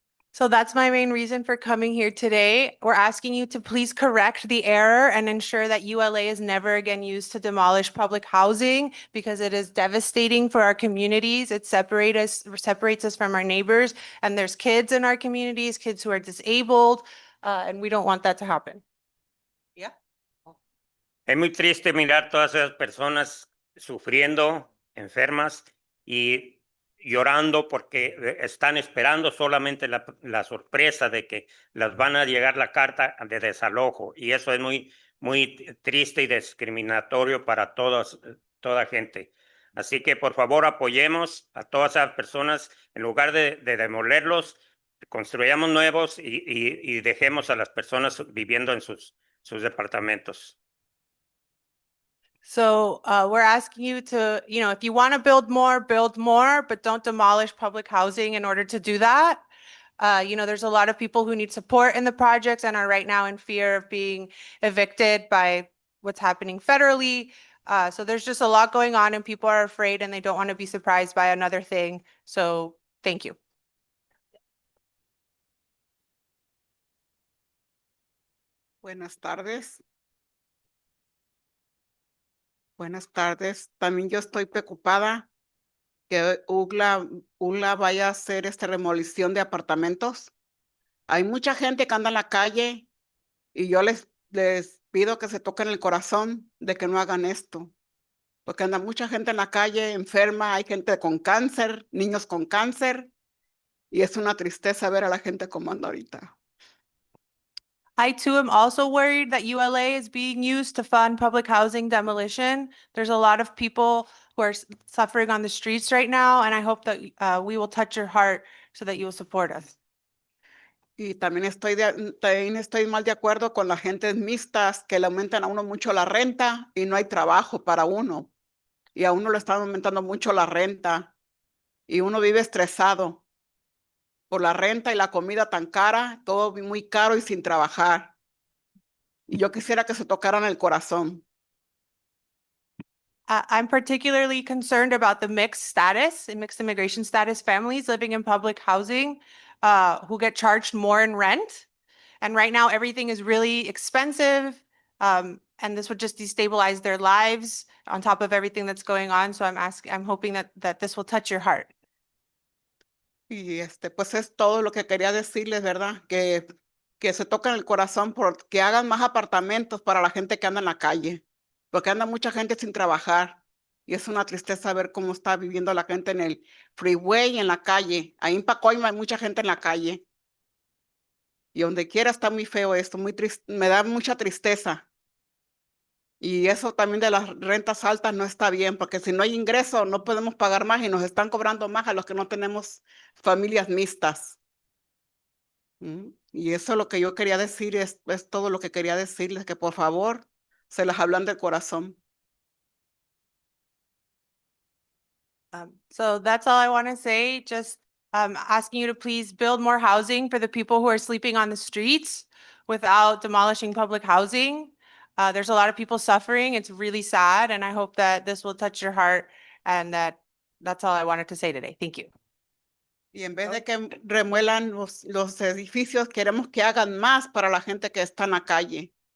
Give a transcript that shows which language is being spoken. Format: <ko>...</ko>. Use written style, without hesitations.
<en>So that's my main reason for coming here today. We're asking you to please correct the error and ensure that ULA is never again used to demolish public housing because it is devastating for our communities. It separates us from our neighbors, and there's kids in our communities, kids who are disabled, and we don't want that to happen. Yeah.</en> <es>Es muy triste mirar todas esas personas sufriendo, enfermas y llorando porque están esperando solamente la sorpresa de que les van a llegar la carta de desalojo y eso es muy, muy triste y discriminatorio para toda gente. Así que por favor apoyemos a todas esas personas en lugar de demolerlos, construyamos nuevos y dejemos a las personas viviendo en sus departamentos.</es> <en>So we're asking you to, if you want to build more, but don't demolish public housing in order to do that. There's a lot of people who need support in the projects and are right now in fear of being evicted by what's happening federally. So there's just a lot going on and people are afraid and they don't want to be surprised by another thing. So thank you.</en> <es>Buenas tardes. Buenas tardes. También yo estoy preocupada que ULA vaya a hacer esta demolición de apartamentos. Hay mucha gente que anda en la calle y yo les pido que se toquen el corazón de que no hagan esto. Porque anda mucha gente en la calle enferma, hay gente con cáncer, niños con cáncer. Y es una tristeza ver a la gente como anda ahorita.</es> <en>I too am also worried that ULA is being used to fund public housing demolition. There's a lot of people who are suffering on the streets right now, and I hope that we will touch your heart so that you will support us.</en> <es>Y también estoy mal de acuerdo con las gentes mixtas que le aumentan a uno mucho la renta y no hay trabajo para uno. Y a uno le están aumentando mucho la renta y uno vive estresado por la renta y la comida tan cara, todo muy caro y sin trabajar. Y yo quisiera que se tocaran el corazón.</es> <en>I'm particularly concerned about the mixed status and mixed immigration status families living in public housing who get charged more in rent. And right now, everything is really expensive. And this would just destabilize their lives on top of everything that's going on. So I'm hoping that this will touch your heart.</en> <es>Y pues es todo lo que quería decirles, ¿verdad? Que se toquen el corazón por que hagan más apartamentos para la gente que anda en la calle, porque anda mucha gente sin trabajar. Y es una tristeza ver cómo está viviendo la gente en el freeway y en la calle. Ahí en Pacoima hay mucha gente en la calle. Y donde quiera está muy feo esto, muy triste, me da mucha tristeza. Y eso también de las rentas altas no está bien, porque si no hay ingreso no podemos pagar más y nos están cobrando más a los que no tenemos familias mixtas. Y eso es lo que yo quería decir, es todo lo que quería decirles, que por favor se las hablan del corazón.</es> <en>So that's all I want to say. Just asking you to please build more housing for the people who are sleeping on the streets without demolishing public housing. There's a lot of people suffering. It's really sad. And I hope that this will touch your heart and that's all I wanted to say today. Thank you.</en> <es>Y en vez de que remuelan los edificios, queremos que hagan más para la gente que está en la calle.</es>